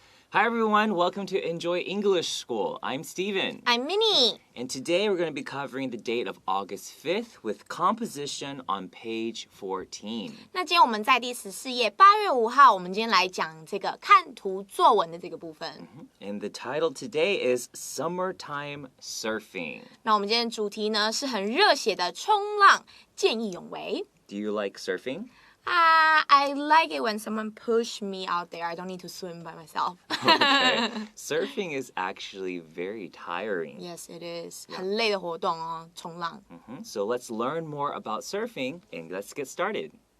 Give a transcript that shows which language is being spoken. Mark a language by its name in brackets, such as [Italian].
[English] Hi everyone, welcome to Enjoy English School. I'm Steven. I'm Minnie. And today we're going to be covering the date of August 5th with composition on page 14. [Chinese] 那今天我们在第14页8月5号，我们今天来讲这个看图作文的这个部分。 [English] And the title today is Summertime Surfing. [Chinese] 那我们今天的主题呢是很热血的冲浪，见义勇为。 [English] Do you like surfing? I like it when someone push me out there. I don't need to swim by myself. Okay. Surfing is actually very tiring. Yes, it is. [Chinese] 很累的活动哦，冲浪。 [English] So let's learn more about surfing and let's get started.